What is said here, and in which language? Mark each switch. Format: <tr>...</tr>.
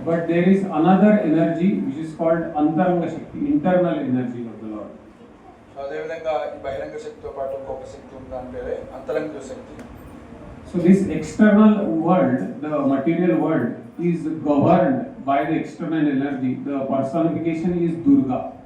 <en>But there is another energy which is called Antaranga Shakti, internal energy of the Lord.</en> <te>So అదేవిధంగా ఈ బహిరంగ శక్తితో పాటు ఇంకొక శక్తి ఉంది, దాని పేరే అంతరంగ శక్తి.</te> <en>So this external world, the material world, is governed by the external energy. The personification is Durga.</en>